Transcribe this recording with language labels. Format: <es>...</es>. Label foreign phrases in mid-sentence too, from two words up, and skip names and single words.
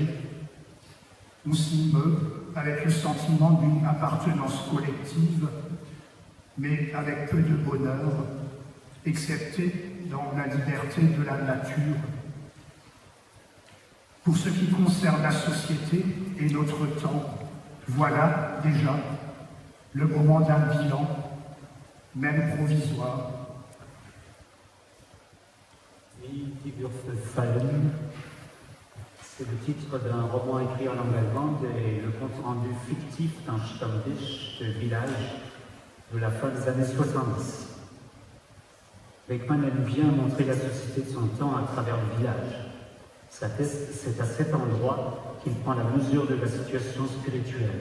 <fr>On s'y meut avec le sentiment d'une appartenance collective, mais avec peu de bonheur, excepté dans la liberté de la nature. Pour ce qui concerne la société et notre temps, voilà déjà le moment d'un bilan, même provisoire.</fr> <de>Wie die Würfel fallen,</de> <fr>c'est le titre d'un roman écrit en langue allemande et le compte-rendu fictif d'un</fr> <de>Stammtisch</de> <fr>de village de la fin des années 70. Beckmann aime bien montrer la société de son temps à travers le village. C'est à cet endroit qu'il prend la mesure de la situation spirituelle.</fr>